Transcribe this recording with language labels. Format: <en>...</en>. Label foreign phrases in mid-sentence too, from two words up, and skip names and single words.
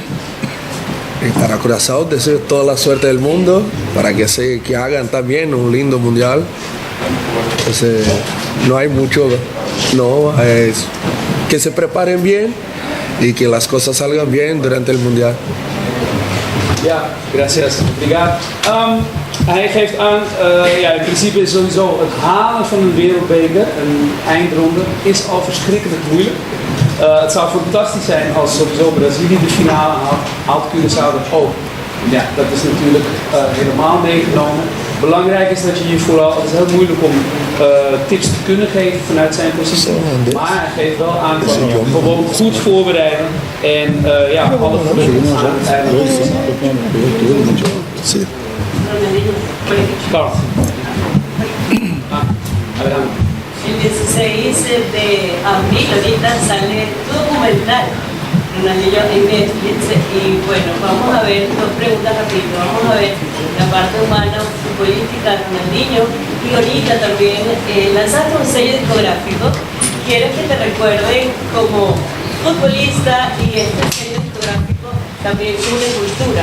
<es>Y para Curaçao deseo toda la suerte del mundo para que hagan también un lindo mundial. Entonces, no hay mucho, es que se preparen bien y que las cosas salgan bien durante el mundial. Ja, gracias.</es> <pt>Obrigado.</pt> <nl>Hij geeft aan, in principe is sowieso het halen van een wereldbeker, een eindronde, is al verschrikkelijk moeilijk. Het zou fantastisch zijn als sowieso Brazilië de finale haalt Curaçao dat ook. Ja, dat is natuurlijk helemaal meegenomen. Belangrijk is dat je hier vooral, het is heel moeilijk om tips te kunnen geven vanuit zijn positie, maar hij geeft wel aan van gewoon goed voorbereiden en alle geluk aan het einde.</nl> <es>Claro. El 16 de abril ahorita sale tu documental, Ronaldinho en Netflix, y bueno, vamos a ver, dos preguntas rapidito, vamos a ver la parte humana, futbolística de Ronaldinho, y ahorita también lanzaste un sello discográfico, quiero que te recuerden como futbolista y este sello discográfico también une cultura.</es>